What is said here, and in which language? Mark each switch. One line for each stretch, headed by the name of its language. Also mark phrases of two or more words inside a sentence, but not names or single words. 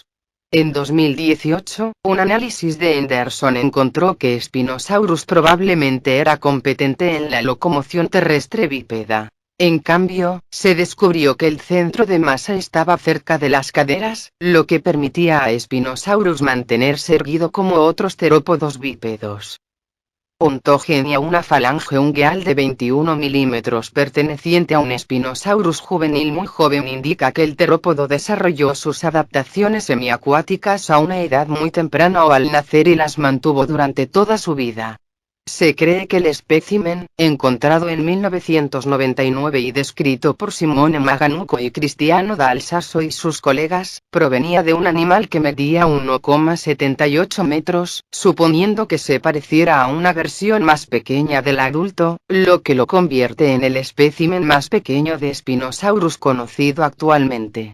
Spanish: En 2018, un análisis de Henderson encontró que Spinosaurus probablemente era competente en la locomoción terrestre bípeda. En cambio, se descubrió que el centro de masa estaba cerca de las caderas, lo que permitía a Spinosaurus mantenerse erguido como otros terópodos bípedos. Ontogenia. Una falange ungueal de 21 milímetros perteneciente a un Spinosaurus juvenil muy joven indica que el terópodo desarrolló sus adaptaciones semiacuáticas a una edad muy temprana o al nacer y las mantuvo durante toda su vida. Se cree que el espécimen, encontrado en 1999 y descrito por Simone Maganuco y Cristiano Dal Sasso y sus colegas, provenía de un animal que medía 1,78 metros, suponiendo que se pareciera a una versión más pequeña del adulto, lo que lo convierte en el espécimen más pequeño de Spinosaurus conocido actualmente.